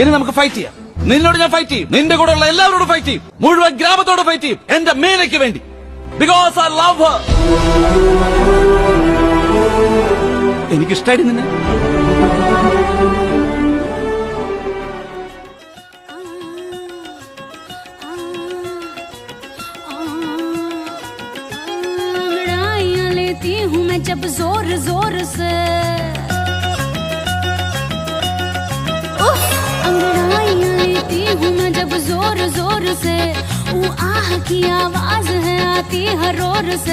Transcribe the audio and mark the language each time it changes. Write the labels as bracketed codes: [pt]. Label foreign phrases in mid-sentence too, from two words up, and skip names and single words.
[ml] നമുക്ക് ഫൈറ്റ് ചെയ്യാം. നിന്നോട് ഞാൻ ഫൈറ്റ് ചെയ്യും, നിന്റെ കൂടെ ഉള്ള എല്ലാവരോടും ഫൈറ്റ് ചെയ്യും, മുഴുവൻ ഗ്രാമത്തോട് ഫൈറ്റ് ചെയ്യും, എന്റെ മീനയ്ക്ക് വേണ്ടി. [en] because I love her. [ml] എനിക്കിഷ്ടായി നിന്നെ. [hi] हूँ मैं जब जोर जोर से अंगड़ाइयाँ लेती हूँ मैं जब जोर जोर से, वो आह की आवाज है आती हर ओर से।